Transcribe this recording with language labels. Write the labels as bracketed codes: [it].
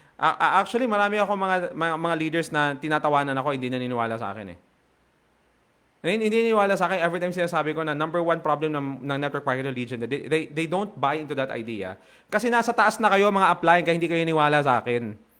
[tl] Actually, marami ako mga leaders na tinatawanan ako, hindi naniniwala sa akin eh. Hindi naniniwala sa akin every time sinasabi ko na number one problem ng network marketer lead gen, [en] they don't buy into that idea. [tl] Kasi nasa taas na kayo mga applying kaya hindi kayo niwala sa akin.